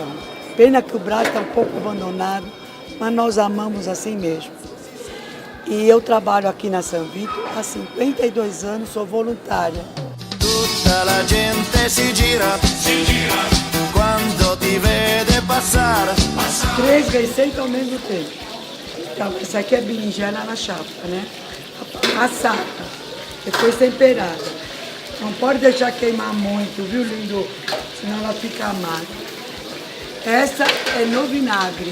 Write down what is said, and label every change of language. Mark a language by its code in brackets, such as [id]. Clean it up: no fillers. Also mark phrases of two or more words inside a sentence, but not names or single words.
[pt] Pena que o Brás está um pouco abandonado, mas nós amamos assim mesmo. E eu trabalho aqui na San Vito há 52 anos, sou voluntária. [it] Tutta la gente si gira quando ti vede passare. [pt] 3 receitas ao mesmo tempo. Então, essa aqui é berinjela na chapa, né? Assada. Depois temperada. Não pode deixar queimar muito, viu, lindo? Senão ela fica amarga. Essa é no vinagre.